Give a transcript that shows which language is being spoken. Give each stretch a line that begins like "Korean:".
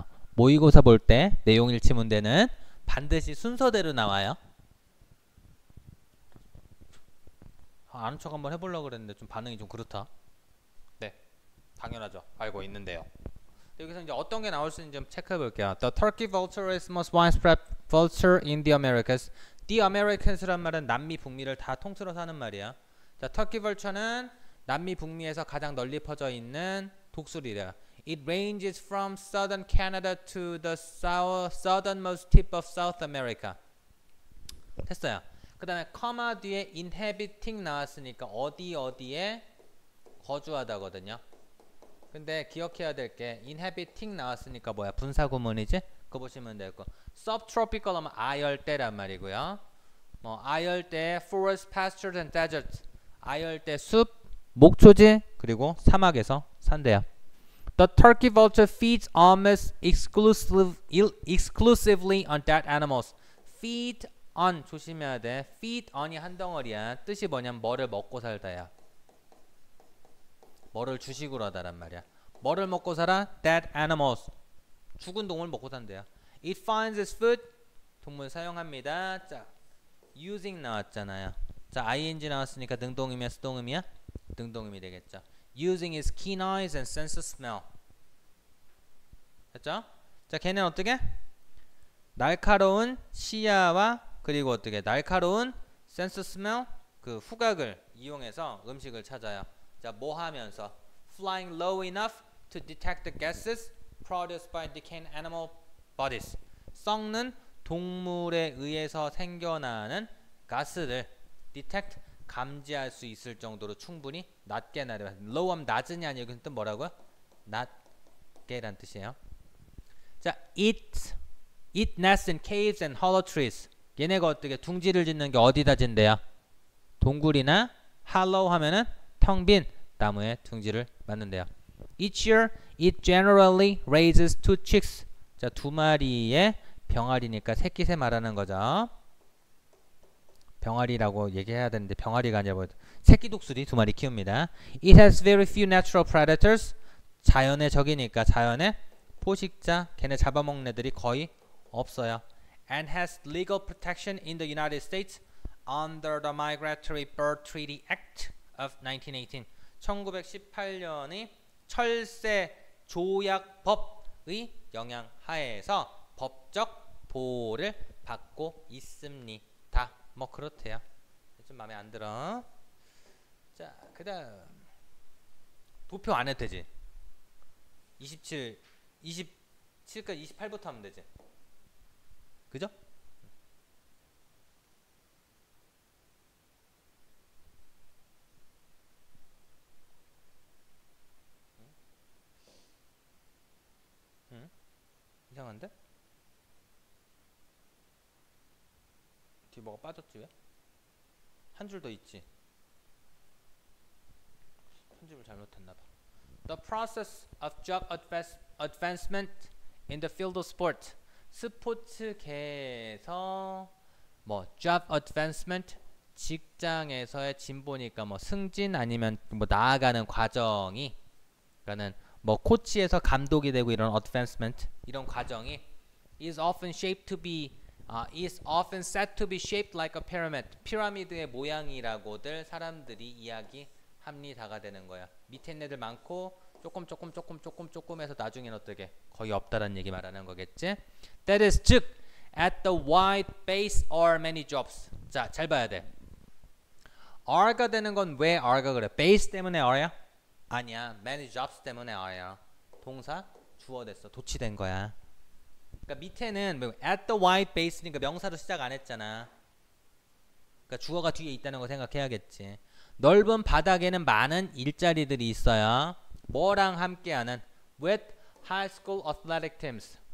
Korean: 모의고사 볼 때 내용 일치 문제는 반드시 순서대로 나와요. 아는 척 한번 해보려고 그랬는데 좀 반응이 좀 그렇다. 네, 당연하죠. 알고 있는데요. 여기서 이제 어떤 게 나올 수 있는지 좀 체크해 볼게요.
English: The turkey vulture is most widespread vulture in the Americas.
Korean: The Americans란 말은 남미, 북미를 다 통틀어서 하는 말이야. 자, turkey vulture는 남미, 북미에서 가장 널리 퍼져 있는 독수리래요.
English: It ranges from southern Canada to the southernmost tip of South America.
Korean: 됐어요. 그 다음에 커마 뒤에 inhabiting 나왔으니까 어디에 거주하다거든요. 근데 기억해야 될 게 inhabiting 나왔으니까 뭐야? 분사구문이지? 그거 보시면 되고 subtropical 하면 아열대란 말이고요. 뭐 아열대
English: forest, pastures and deserts.
Korean: 아열대 숲, 목초지 그리고 사막에서 산대요.
English: The turkey vulture feeds almost exclusively on dead animals.
Korean: Feed on 조심해야 돼. feed on이 한 덩어리야. 뜻이 뭐냐면 뭐를 먹고 살다야. 뭐를 주식으로 하다란 말이야. 뭐를 먹고 살아?
English: Dead animals.
Korean: 죽은 동물 먹고 산대요.
English: It finds its food.
Korean: 동물 사용합니다. 자, using 나왔잖아요. 자, ing 나왔으니까 능동음이야, 수동음이야? 능동음이 되겠죠.
English: Using its keen eyes and sense of smell.
Korean: 됐죠? 자, 걔는 어떻게? 날카로운 시야와 그리고 어떻게? 날카로운 sense of smell, 그 후각을 이용해서 음식을 찾아요. 자, 뭐 하면서?
English: Flying low enough to detect the gases produced by decaying animal bodies.
Korean: 썩는 동물에 의해서 생겨나는 가스를 detect, 감지할 수 있을 정도로 충분히 낮게 날아요. low 하면 낮으냐 아니요. 그 뜻 뭐라고요? 낮게란 뜻이에요.
English: 자, it nests in caves and hollow trees.
Korean: 얘네가 어떻게 둥지를 짓는 게 어디다 짓는데요? 동굴이나 hollow 하면은 텅 빈 나무에 둥지를 만든대요.
English: Each year it generally raises 2 chicks.
Korean: 자, 2마리의 병아리니까 새끼새 말하는 거죠. 병아리라고 얘기해야 되는데 병아리가 아니라 뭐 새끼 독수리 2마리 키웁니다.
English: It has very few natural predators.
Korean: 자연의 적이니까 자연의 포식자, 걔네 잡아먹는 애들이 거의 없어요.
English: And has legal protection in the United States under the Migratory Bird Treaty Act of 1918.
Korean: 1918년의 철새 조약법의 영향 하에서 법적 보호를 받고 있습니다. 뭐 그렇대요. 좀 마음에 안 들어. 자, 그다음 도표 안 해도 되지. 27까지 28부터 하면 되지. 그죠? 이상한데? 뒤에 뭐가 빠졌지 왜? 한 줄 더 있지. 편집을 잘못했나봐.
English: The process of job advancement in the field of sport.
Korean: 스포츠계에서 뭐 job advancement, 직장에서의 진보니까 뭐 승진 아니면 뭐 나아가는 과정이, 그러니까는 뭐 코치에서 감독이 되고 이런 advancement, 이런 과정이
English: is often said to be shaped like a pyramid.
Korean: 피라미드의 모양이라고들 사람들이 이야기합니다가 되는 거야. 밑에 있는 애들 많고 조금 해서 나중에는 어떻게 거의 없다라는 얘기 말하는 거겠지.
English: That is,
Korean: 즉
English: at the wide base are many jobs.
Korean: 자, 잘 봐야 돼. are가 되는 건 왜 are가 그래? base 때문에 are야? 아니야. many jobs 때문에 are야. 동사 주어 됐어. 도치된 거야. 그러니까 밑에는 at the wide base니까 명사로 시작 안 했잖아. 그러니까 주어가 뒤에 있다는 거 생각해야겠지. 넓은 바닥에는 많은 일자리들이 있어요. 뭐랑 함께하는?
English: with high school athletic teams.